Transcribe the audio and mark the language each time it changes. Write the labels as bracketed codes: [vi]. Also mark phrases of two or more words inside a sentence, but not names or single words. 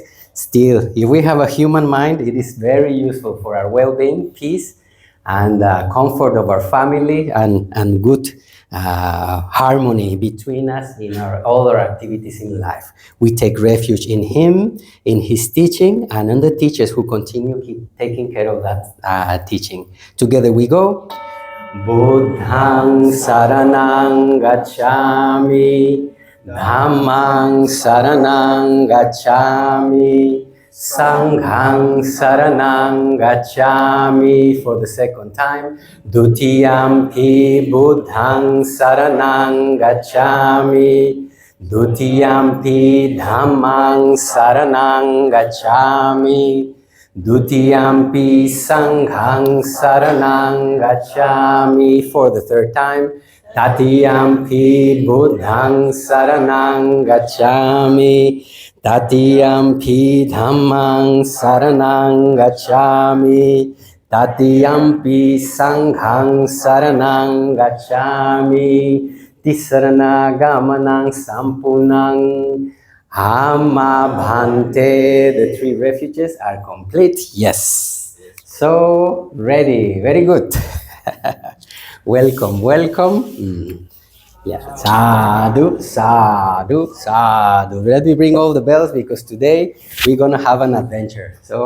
[en] Still, if we have a human mind, it is very useful for our well-being, peace, and comfort of our family, and good harmony between us in all our activities in life. We take refuge in him, in his teaching, and in the teachers who continue taking care of that teaching. Together we go. [pi] Buddhang saranang gacchami, Dhammang saranang gacchami, Sanghang saranang gacchami. [en] For the second time, [pi] Dutiyampi Buddhang saranang gacchami, Dutiyampi Dhammang saranang gacchami, Dutiyampi Sanghang saranang gacchami. [en] For the third time, [pi] Tatiyampi Buddhang saranang gacchami, Tatiyampi Dhammang saranang gacchami, Tatiyampi Sanghang saranang gacchami. Tisarana gamanang sampunang Amma Bhante. [en] The 3 refuges are complete. Yes. So ready. Very good. Welcome, welcome. Yeah. [pi] Sadhu, sadhu, sadhu. [en] Let me bring all the bells because today we're going to have an adventure.